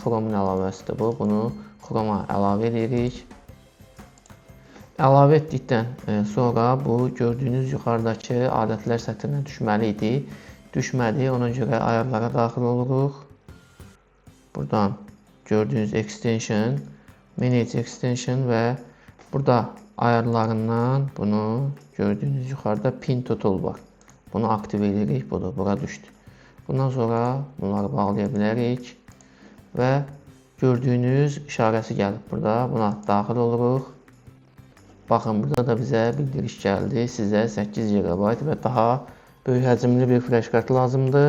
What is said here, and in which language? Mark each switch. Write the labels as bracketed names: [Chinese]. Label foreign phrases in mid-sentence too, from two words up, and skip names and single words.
[Azerbaijani] Chrome-un əlavəsidir bu. Bunu Chrome-a əlavə edirik. Əlavə etdikdən sonra bu gördüyünüz yuxarıdakı adətlər sətrinə düşməli idi. Düşmədi, ona görə ayarlara daxil oluruq. Buradan gördüyünüz [English] extension, manage extension [Azerbaijani] və burada ayarlarından bunu gördüyünüz yuxarıda [English] pin to tool [Azerbaijani] var. Bunu aktiv edirik, budur, bura düşdü. Bundan sonra bunları bağlaya bilərik və gördüyünüz işarəsi gəlib burada. Buna daxil oluruq. Baxın, burada da bizə bildiriş gəldi. Sizə 8 GB və daha böyük həcmli bir flash kart lazımdır.